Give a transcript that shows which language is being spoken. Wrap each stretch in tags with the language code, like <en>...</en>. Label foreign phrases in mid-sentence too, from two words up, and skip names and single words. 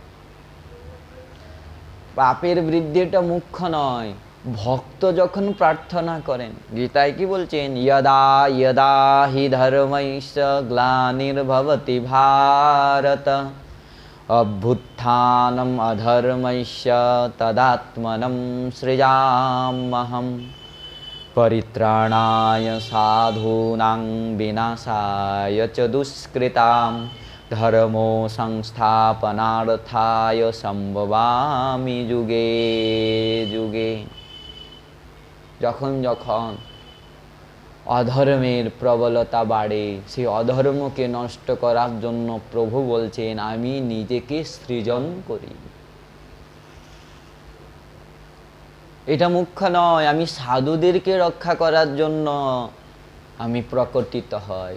<bn>পাপের বৃদ্ধিটা মুখ্য নয়, ভক্ত যখন প্রার্থনা করেন। গীতায় কি বলছেন?</bn> <sa>यदा यदा हि धर्मस्य ग्लानिर्भवति भारत अभ्युत्थानम् अधर्मस्य तदात्मानम् सृजाम्यहम्। परित्राणाय साधूनां विनाशाय च दुष्कृतां धर्मो संस्थापनार्थाय सम्भवामि युगे युगे।</sa> <bn>যখন যখন অধর্মের প্রবলতা বাড়ে, সেই অধর্মকে নষ্ট করার জন্য প্রভু বলছেন আমি নিজেকে সৃজন করি। এটা মুখ্য নয়, আমি সাধুদেরকে রক্ষা করার জন্য আমি প্রকটিত হয়।</bn>